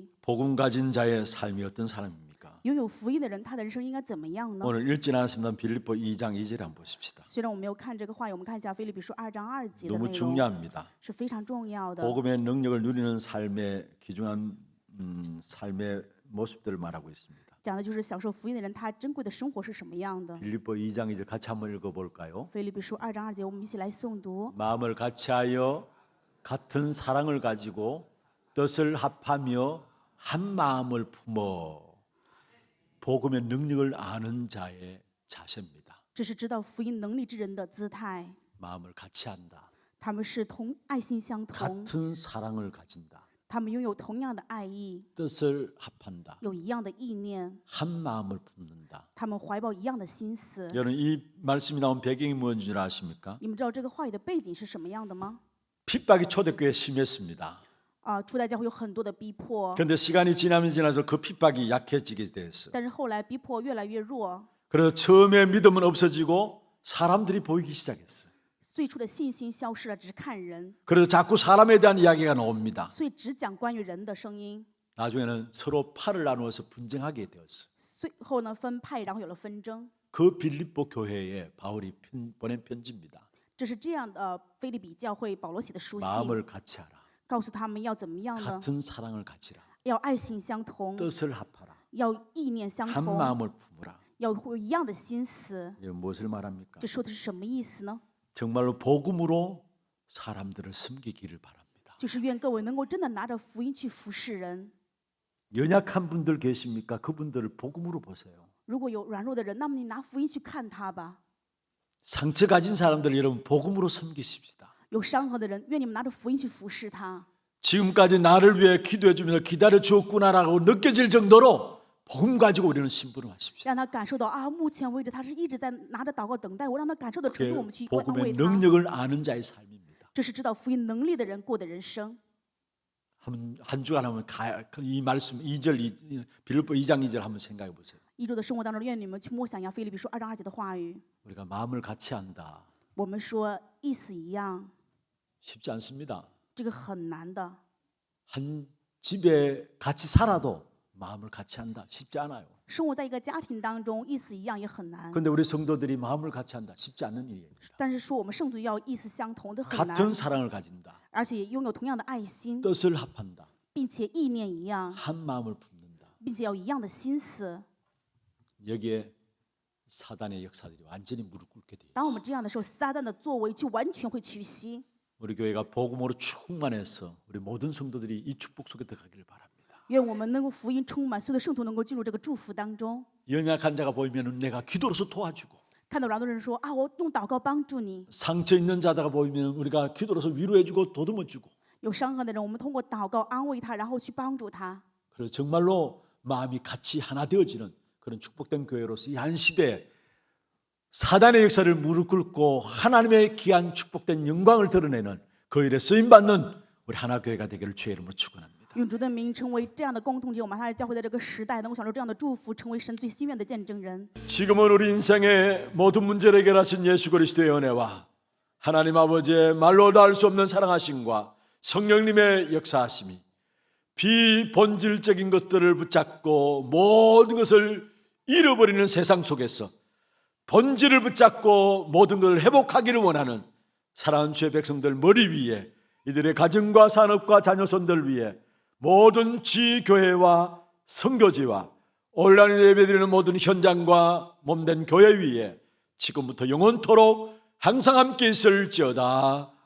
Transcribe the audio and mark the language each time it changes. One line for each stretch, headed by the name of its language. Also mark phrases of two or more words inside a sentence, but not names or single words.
Korean: 복음 가진 자의 삶이 어떤 사람입니까?
Chinese: 拥有福音的人，他的人生应该怎么样呢？
Korean: 오늘 읽지 않았습니다. 빌립보 2장 2절에 한번 보십시다.
Chinese: 虽然我没有看这个话语，我们看一下腓立比书2章2节的
Korean: 너무
Chinese: 内容，
Korean: 중요합니다.
Chinese: 是非常重要的。
Korean: 복음의 능력을 누리는 삶의 귀중한 삶의 모습들을 말하고 있습니다.
Chinese: 讲的就是享受福音的人，他珍贵的生活是什么样的。
Korean: 빌립보 2장 2절 같이 한번 읽어볼까요?
Chinese: 腓立比书2章2节，我们一起来诵读。
Korean: 마음을 같이하여 같은 사랑을 가지고 뜻을 합하며 한 마음을 품어 복음의 능력을 아는 자의 자세입니다.
Chinese: 这是知道福音能力之人的姿态，
Korean: 마음을 같이한다.
Chinese: 他们是爱心相同，
Korean: 같은 사랑을 가진다.
Chinese: 他们拥有同样的爱意，
Korean: 뜻을 합한다.
Chinese: 有一样的意念，
Korean: 한 마음을 품는다.
Chinese: 他们怀抱一样的心思。
Korean: 여러분 이 말씀이 나온 배경이 뭔지 줄 아십니까?
Chinese: 你们知道这个话语的背景是什么样的吗？
Korean: 핍박이 초대교회에 심했습니다.
Chinese: 初代教会有很多的逼迫，
Korean: 그런데 시간이 지나면 지나서 그 핍박이 약해지게 됐어요.
Chinese: 但是后来逼迫越来越弱，
Korean: 그래서 처음에 믿음은 없어지고 사람들이 보이기 시작했어요.
Chinese: 最初的信心消失了，只是看人，
Korean: 그래서 자꾸 사람에 대한 이야기가 나옵니다.
Chinese: 所以只讲关于人的声音。
Korean: 나중에는 서로 팔을 나누어서 분쟁하게 되었어요.
Chinese: 最后呢，分派，然后有了纷争。
Korean: 그 빌립보 교회에 바울이 보낸 편지입니다.
Chinese: 这是这样的，腓立比教会保罗写的书信，
Korean: 마음을 같이 하라.
Chinese: 告诉他们要怎么样呢？
Korean: 같은 사랑을 가지라.
Chinese: 要爱心相同，
Korean: 뜻을 합하라.
Chinese: 要意念相
Korean: 한
Chinese: 同，
Korean: 마음을 품으라.
Chinese: 要有一样的心思。
Korean: 이게 무엇을 말합니까?
Chinese: 这说的是什么意思呢？
Korean: 정말로 복음으로 사람들을 섬기기를 바랍니다.
Chinese: 就是愿各位能够真的拿着福音去服侍人。
Korean: 연약한 분들 계십니까? 그분들을 복음으로 보세요.
Chinese: 如果有软弱的人，那么你拿福音去看他吧。
Korean: 상처 가진 사람들 여러분 복음으로 섬기십시다.
Chinese: 有伤痕的人，愿你们拿着福音去服侍他。
Korean: 지금까지 나를 위해 기도해 주면서 기다려 주었구나라고 느껴질 정도로 복음 가지고 우리는 심부름하십시오.
Chinese: 让他感受到啊，目前为止他是一直在拿着祷告等待我，让他感受的程
Korean: 그게
Chinese: 度，我们去安慰
Korean: 복음의
Chinese: 他。
Korean: 능력을 아는 자의 삶입니다.
Chinese: 这是知道福音能力的人过的人生。
Korean: 한 주간 하면 이 말씀 2절 빌립보 2장 2절 한번 생각해 보세요.
Chinese: 一周的生活当中，愿你们去默想一下腓立比书2章2节的话语。
Korean: 우리가 마음을 같이 한다.
Chinese: 我们说意思一样，
Korean: 쉽지 않습니다.
Chinese: 这个很难的。
Korean: 한 집에 같이 살아도 마음을 같이 한다. 쉽지 않아요.
Chinese: 生活在一个家庭当中，意思一样也很难。
Korean: 그런데 우리 성도들이 마음을 같이 한다. 쉽지 않는 일입니다.
Chinese: 但是说我们圣徒要意思相同，这很难，
Korean: 같은 사랑을 가진다.
Chinese: 而且拥有同样的爱心，
Korean: 뜻을 합한다.
Chinese: 并且意念一样，
Korean: 한 마음을 품는다.
Chinese: 并且要一样的心思。
Korean: 여기에 사단의 역사들이 완전히 무릎 꿇게 돼요.
Chinese: 当我们这样的时候，撒旦的作为就完全会屈膝。
Korean: 우리 교회가 복음으로 충만해서 우리 모든 성도들이 이 축복 속에 들어가기를 바랍니다.
Chinese: 愿我们能够福音充满，所有的圣徒能够进入这个祝福当中。
Korean: 연약한 자가 보이면 내가 기도로서 도와주고
Chinese: 看到软弱的人说啊，我用祷告帮助你；
Korean: 상처 있는 자가 보이면 우리가 기도로서 위로해주고 도듬어주고
Chinese: 有伤痕的人，我们通过祷告安慰他，然后去帮助他。
Korean: 그래서 정말로 마음이 같이 하나 되어지는 그런 축복된 교회로서 이 한 시대에 사단의 역사를 무릎 꿇고 하나님의 귀한 축복된 영광을 드러내는 그 일에 쓰임받는 우리 하나교회가 되기를 주의 이름으로 축원합니다.
Chinese: 用主的名成为这样的共同体，我们还教会在这个时代能够享受这样的祝福，成为神最心愿的见证人。
Korean: 지금은 우리 인생의 모든 문제를 해결하신 예수 그리스도의 은혜와 하나님 아버지의 말로 다 할 수 없는 사랑하심과 성령님의 역사하심이 비본질적인 것들을 붙잡고 모든 것을 잃어버리는 세상 속에서 본질을 붙잡고 모든 것을 회복하기를 원하는 사랑하는 주의 백성들 머리 위에 이들의 가정과 산업과 자녀손들 위에 모든 지교회와 선교지와 온라인 예배드리는 모든 현장과 몸된 교회 위에 지금부터 영원토록 항상 함께 있을지어다.